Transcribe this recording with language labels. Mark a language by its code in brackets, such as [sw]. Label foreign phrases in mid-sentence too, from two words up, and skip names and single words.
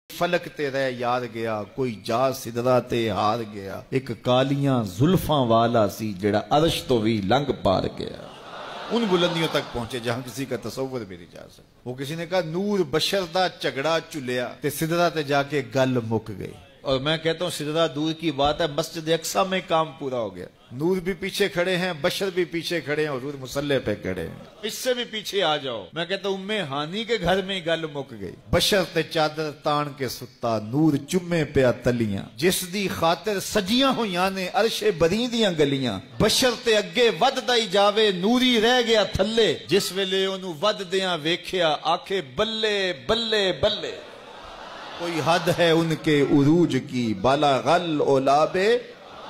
[pa] فلک تے رہ یاد گیا، کوئی جا سدرا تے ہار گیا، ایک کالیاں زلفاں والا سی جڑا عرش تو بھی لنگ پار گیا۔ [ur] ان بلندیوں تک پہنچے جہاں کسی کا تصور بھی نہیں جا سکتا۔ وہ کسی نے کہا [pa] نور بشر دا جھگڑا چلیا تے سدرا تے جا کے گل مک گئی۔ [ur] اور میں کہتا ہوں سدرا دور کی بات ہے، مسجد اقصی میں کام پورا ہو گیا۔ نور بھی پیچھے کھڑے ہیں، بشر بھی پیچھے کھڑے ہیں، حضور مصلی پہ کھڑے ہیں۔ اس سے بھی پیچھے آ جاؤ، میں کہتا ہوں ام ہانی کے گھر میں [pa] گل مک گئی۔ بشر تے چادر تان کے ستا، نور چمے پیا تلیاں، جس دی خاطر سجیاں ہویاں نے عرش بری دیاں گلیاں۔ بشر تے اگے ود دائی جاوے، نوری رہ گیا تھلے، جس ویلے اونوں ود دیاں ویکھیا آکھے بلے بلے بلے۔ [ur] کوئی حد ہے ان کے عروج کی، بالا غل اولابے